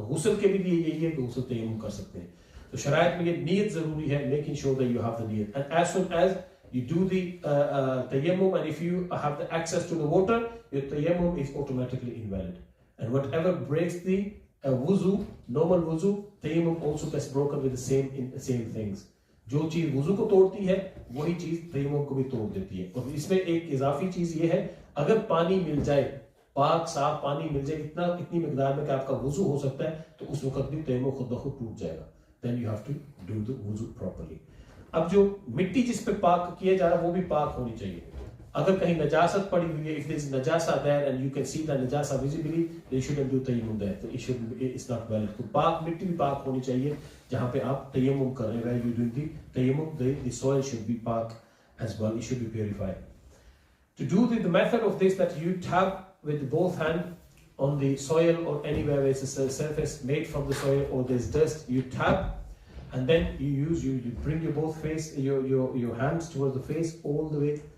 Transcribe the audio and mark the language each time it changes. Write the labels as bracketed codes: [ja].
[hi] Ghusl ke bhi liye yahi hai कि ghusl tayammum कर सकते हैं. तो शरायत में ये नीयत जरूरी है, [en] making sure that you have the niyat. And as soon as you do the tayammum, and if you have the access to the water, your tayammum is automatically invalid. And whatever breaks the wuzu, normal wuzu, tayammum also gets broken with the same things. [hi] जो चीज वुजू को तोड़ती है वही चीज तयम्मुम को भी तोड़ देती है. और इसमें एक इजाफी चीज ये है, अगर पानी मिल जाए, पाक साफ पानी मिल जाए इतनी मिकदार में कि आपका वुजू हो सकता है, तो उस वक्त भी तयम्मुम खुद ब खुद टूट जाएगा. [en] Then you have to do the wuzu properly. [hi] अब जो मिट्टी जिस पे पाक किया जा रहा है वो भी पाक होनी चाहिए. अगर कहीं नजासत पड़ी हुई है, [en] if there is najasa there and you can see the najasa visibly, then you shouldn't do tayammum there. So it's not valid. [hi] तो पाक मिट्टी भी पाक होनी चाहिए जहाँ पे आप tayammum कर रहे हैं. [en] Where you doing the tayammum, the soil should be पाक as well. It should be purified. To do the method of this, that you tap with both hands on the soil or anywhere where it's a surface made from the soil or there's dust, you tap. And then you bring your both face, your hands towards the face all the way.